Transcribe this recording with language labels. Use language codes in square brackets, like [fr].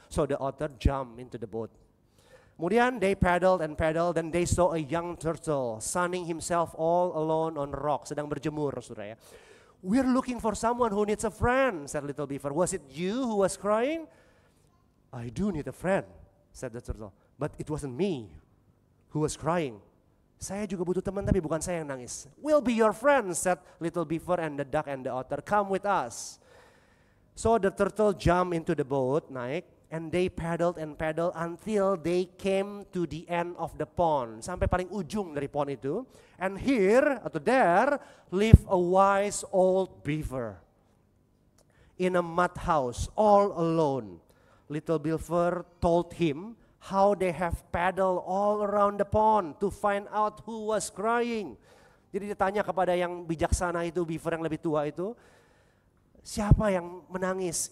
[en] So the otter jumped into the boat. [id] Kemudian [en] they paddled and they saw a young turtle sunning himself all alone on rock, [id] sedang berjemur, saudara ya. [en] "We're looking for someone who needs a friend," said Little Beaver. "Was it you who was crying?" "I do need a friend," said the turtle. "But it wasn't me who was crying." [id] Saya juga butuh teman, tapi bukan saya yang nangis. [en] "We'll be your friends," said Little Beaver and the duck and the otter. "Come with us." So the turtle jumped into the boat, [id] naik, [en] and they paddled until they came to the end of the pond. [id] Sampai paling ujung dari pond itu. [en] And here, [id] atau [en] there, lived a wise old beaver in a mud house, all alone. Little Beaver told him how they have paddled all around the pond to find out who was crying. [id] Jadi ditanya kepada yang bijaksana itu, beaver yang lebih tua itu, siapa yang menangis?